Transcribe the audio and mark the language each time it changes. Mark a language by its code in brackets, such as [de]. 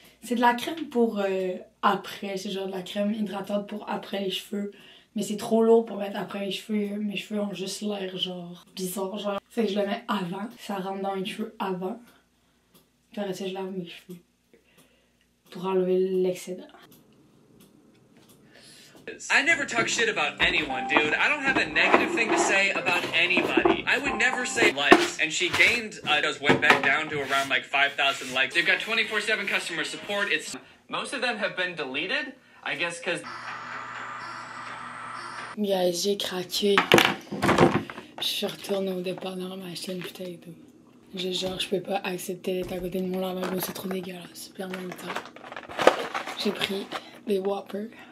[fr] C'est de la crème pour après. C'est genre de la crème hydratante pour après les cheveux. Mais c'est trop lourd pour mettre après les cheveux. Mes cheveux ont juste l'air genre bizarre. Genre, c'est que je le mets avant. Ça rentre dans mes cheveux avant. Puis après ça, je lave mes cheveux. Pour enlever l'excédent. [en] I never talk shit about anyone, dude. I don't have a negative thing to say about anybody. I would never say likes. And she gained, went back down to around like 5,000 likes. They've got 24/7 customer support. Most of them have been deleted, I guess, because... [fr] Guys, j'ai craqué. Je suis retournée au dépanneur m'acheter une bouteille d'eau. Je peux pas accepter d'être à côté de mon lavabo, c'est trop dégueulasse. Puis en même temps, j'ai pris des Whoppers.